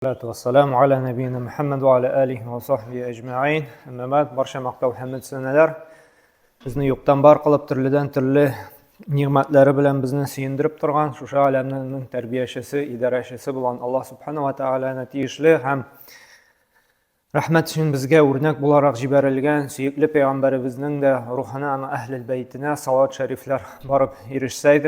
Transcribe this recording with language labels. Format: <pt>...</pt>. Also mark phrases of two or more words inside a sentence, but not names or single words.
<ar>والسلام على نبينا محمد وعلى آله وصحبه أجمعين. أما بعد,</ar> <tt>барша мақтау Хәммәд сәнәләр. Безне юктан бар кылып төрледән төрле ниғмәтләре белән безне сөендереп торган, шушы аләмнең тәрбиячесе, идарәчесе булган Аллаһ субхана ва тааляны тиешле һәм рәхмәт өчен безгә үрнәк буларак җибәрелгән сөекле пәйгамбәребезнең дә рухына, әһлел бәйтенә салават шәрифләр барып ирешсә иде.</tt>